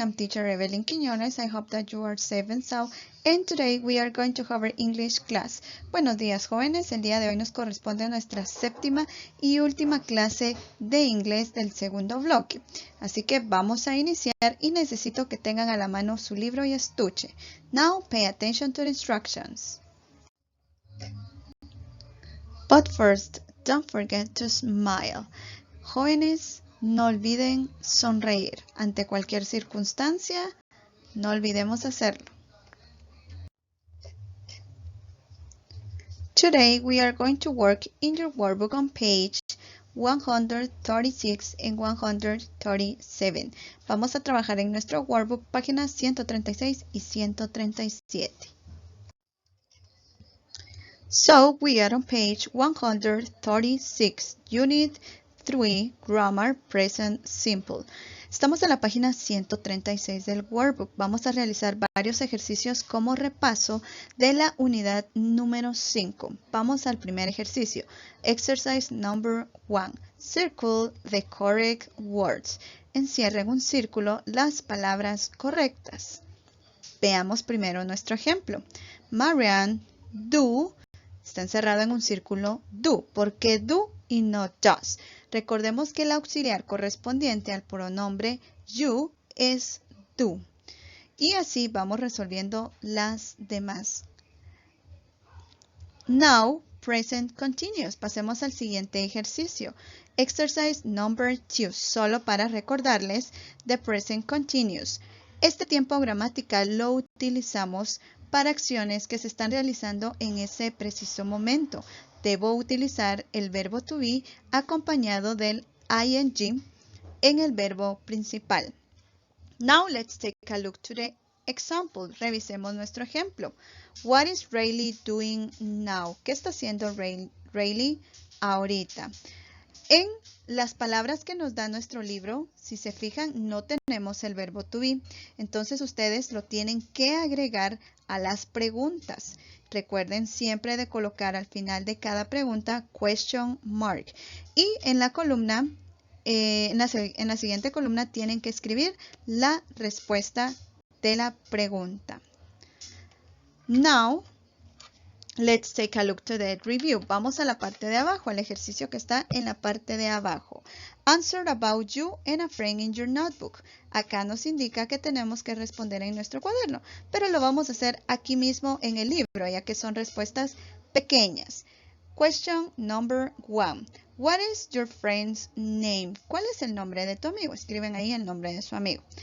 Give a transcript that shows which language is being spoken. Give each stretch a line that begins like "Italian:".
English: I'm teacher Evelyn Quiñones. I hope that you are safe and sound. And today we are going to have our English class.
Spanish: Buenos días, jóvenes. El día de hoy nos corresponde nuestra séptima y última clase de inglés del segundo bloque. Así que vamos a iniciar y necesito que tengan a la mano su libro y estuche.
English: Now pay attention to the instructions. But first, don't forget to smile.
Spanish: Jóvenes, no olviden sonreír. Ante cualquier circunstancia, no olvidemos hacerlo.
English: Today, we are going to work in your workbook on page 136 and 137.
Spanish: Vamos a trabajar en nuestro workbook, páginas 136 y 137.
English: So, we are on page 136, Unit 3, Grammar, Present Simple.
Spanish: Estamos en la página 136 del workbook. Vamos a realizar varios ejercicios como repaso de la unidad número 5. Vamos al primer ejercicio.
English: Exercise number 1. Circle the correct words.
Spanish: Encierra en un círculo las palabras correctas. Veamos primero nuestro ejemplo. Marianne, do, está encerrado en un círculo do. ¿Por qué do y no does? Recordemos que el auxiliar correspondiente al pronombre you es do. Y así vamos resolviendo las demás.
English: Now, present continuous.
Spanish: Pasemos al siguiente ejercicio.
English: Exercise number 2.
Spanish: Solo para recordarles the present continuous. Este tiempo gramatical lo utilizamos para acciones que se están realizando en ese preciso momento. Debo utilizar el verbo to be acompañado del ing en el verbo principal.
English: Now let's take a look to the example.
Spanish: Revisemos nuestro ejemplo.
English: What is Riley doing now?
Spanish: ¿Qué está haciendo Riley ahorita? En las palabras que nos da nuestro libro, si se fijan, no tenemos el verbo to be. Entonces ustedes lo tienen que agregar a las preguntas. Recuerden siempre de colocar al final de cada pregunta question mark. Y en la columna, en la siguiente columna tienen que escribir la respuesta de la pregunta.
English: Now, let's take a look to the review.
Spanish: Vamos a la parte de abajo, al ejercicio que está en la parte de abajo.
English: Answer about you and a friend in your notebook.
Spanish: Acá nos indica que tenemos que responder en nuestro cuaderno, pero lo vamos a hacer aquí mismo en el libro, ya que son respuestas pequeñas.
English: Question number 1. What is your friend's name?
Spanish: ¿Cuál es el nombre de tu amigo? Escriben ahí el nombre de su amigo.